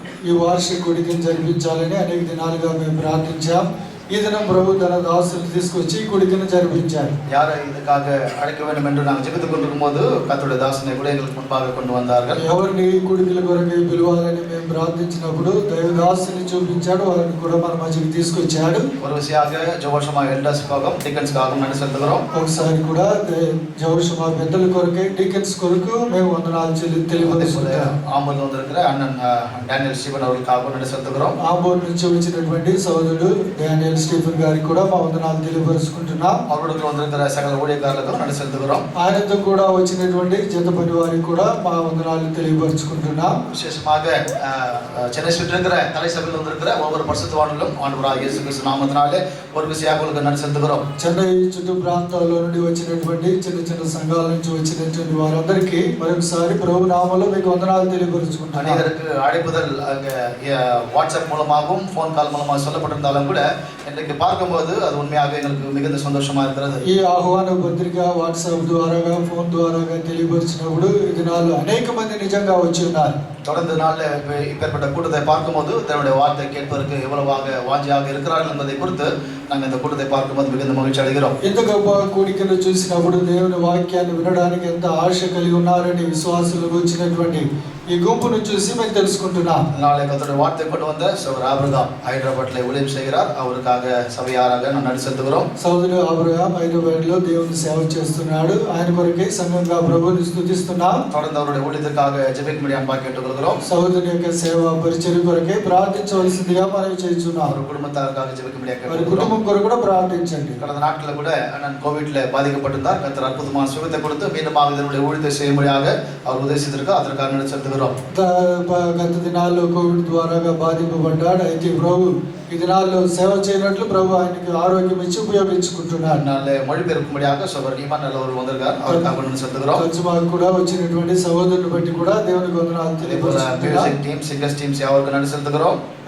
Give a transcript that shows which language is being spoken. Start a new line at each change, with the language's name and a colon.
Telugu: ఈ వార్షిక కూడికను జరిపించాలని అనేక దినాలుగా మేము ప్రార్థించాం. ఈ దినం ప్రభు తన దాసులు తీసుకొచ్చి ఈ కూడికను జరిపించారు.
Tamil: யாரை இதுக்காக அழைக்க வேண்டும் என்று நாம் ஜெபித்துக் கொண்டிருக்கும் போது கர்த்தருடைய தாசனை கூட எங்களுக்கு முன்பாக கொண்டு வந்தார்கள்.
Telugu: ఎవరిని ఈ కూడికల కొరకు పిలవాలని మేము ప్రార్థించినప్పుడు దైవదాసుని చూపించాడు, వారిని కూడా మన మధ్యకి తీసుకొచ్చాడు.
Tamil: ஒரு విషయాக ஜோஷமா எல்டர்ஸ்க்காகவும் டீக்கன்ஸ்க்காகவும் நன்றி செலுத்துகிறோம்.
Telugu: ఒకసారి కూడా జోషమా పెద్దల కొరకే డీకన్స్ కొరకు మేము వందనాలు తెలియజేస్తున్నాం.
Tamil: ஆம்பூர்ல வந்திருக்கிற அண்ணன் டேனியல் ஸ்டீவன் அவர்களுக்காகவும் நன்றி செலுத்துகிறோம்.
Telugu: ఆంబూర్ నుంచి వచ్చినటువంటి సోదరుడు డానియల్ స్టీఫెన్ గారికి కూడా మా వందనాలు తెలియపరుచుకుంటున్నాం.
Tamil: அவர்களுக்கு வந்திருக்கிற சகல ஊழியக்காரர்களுக்கும் நன்றி செலுத்துகிறோம்.
Telugu: ఆయనతో కూడా వచ్చినటువంటి జత పని వారికి కూడా మా వందనాలు తెలియపరుచుకుంటున్నాం.
Tamil: விசேஷமாக சென்னை சுற்றி இருக்கிற தலை சபையில் வந்திருக்கிற ஒவ்வொரு பரிசுத்தவான்களும் ஆண்டவராகிய இயேசு கிறிஸ்து நாமத்தினாலே ஒரு விசையாக உங்களுக்கு நன்றி செலுத்துகிறோம்.
Telugu: చెన్నై చుట్టూ ప్రాంతాల్లో నుండి వచ్చినటువంటి చిన్న చిన్న సంఘాల నుంచి వచ్చినటువంటి వారందరికీ మరొకసారి ప్రభు నామములో మీకు వందనాలు తెలియపరుచుకుంటున్నాం.
Tamil: அநேகருக்கு அழைப்புதல் வாட்ஸ்அப் மூலமாகவும் ஃபோன் கால் மூலமாக சொல்லப்பட்டிருந்தாலும் கூட இன்றைக்கு பார்க்கும்போது அது உண்மையாக எங்களுக்கு மிகுந்த சந்தோஷமா இருக்கிறது.
Telugu: ఈ ఆహ్వాన పత్రిక వాట్సాప్ ద్వారాగా ఫోన్ ద్వారాగా తెలియపరిచినప్పుడు ఇది నాలో అనేక మంది నిజంగా వచ్చి ఉన్నారు.
Tamil: தொடர்ந்து நாளில் இப்பேற்பட்ட கூட்டத்தை பார்க்கும்போது தன்னுடைய வார்த்தை கேட்பதற்கு எவ்வளவாக வாஞ்சியாக இருக்கிறார்கள் என்பதை குறித்து நாங்கள் இந்த கூட்டத்தை பார்க்கும்போது மிகுந்த மகிழ்ச்சி அடைகிறோம்.
Telugu: ఇంత గొప్ప కూడికను చూసినప్పుడు దేవుని వాక్యాన్ని వినడానికి ఎంత ఆశ కలిగి ఉన్నారని విశ్వాసులు వచ్చినటువంటి ఈ గుంపును చూసి మేము తెలుసుకుంటున్నాం.
Tamil: நாளை கர்த்தருடைய வார்த்தை கொண்டு வந்த சகோதரர் ஆபிரகாம் ஹைதராபாத்தில் ஊழியம் செய்கிறார். அவருக்காக சபையாராக நான் நன்றி செலுத்துகிறோம்.
Telugu: సోదరుడు అబ్రహాం హైదరాబాద్లో దేవుని సేవ చేస్తున్నాడు. ఆయన కొరకే సంఘంగా ప్రభువుని స్తుతిస్తున్నాం.
Tamil: தொடர்ந்து அவருடைய ஊழியத்திற்காக ஜெபிக்கும்படி அன்பாக கேட்டுக்கொள்கிறோம்.
Telugu: సోదరుని యొక్క సేవ పరిచర్య కొరకే ప్రార్థించవలసిందిగా మనం చేస్తున్నాం.
Tamil: அவர் குடும்பத்தாருக்காக ஜெபிக்கும்படி
Telugu: వారి
Tamil: கேட்டுக்கொள்கிறோம்.
Telugu: కుటుంబం కొరకు కూడా ప్రార్థించండి.
Tamil: கடந்த நாட்களில் கூட நான் கோவிட்ல பாதிக்கப்பட்டிருந்தார். கர்த்தர் அற்புதமான சுகத்தை கொடுத்து மீண்டும் இதனுடைய ஊழியத்தை செய்யும்படியாக அவர் உதவித்திருக்கார். அதற்காக நன்றி செலுத்துகிறோம்.
Telugu: గత దినాల్లో కోవిడ్ ద్వారాగా బాధింపబడ్డాడు. అయితే ప్రభు ఈ దినాల్లో సేవ చేయనట్లు ప్రభు ఆయనకి ఆరోగ్యం ఇచ్చి ఉపయోగించుకుంటున్నాడు.
Tamil: நாளை மொழிபெயர்க்கும்படியாக சகோதரர் ஈமான் நல்லவர் வந்திருக்கார். அவருக்காக நன்றி செலுத்துகிறோம்.
Telugu: తర్జుమాకు కూడా వచ్చినటువంటి సహోదరుని బట్టి కూడా దేవునికి వందనాలు తెలియపరుస్తున్నాం.
Tamil: மியூசிக் டீம் சிங்கர்ஸ் டீம்ஸ் அவருக்கு நன்றி செலுத்துகிறோம்.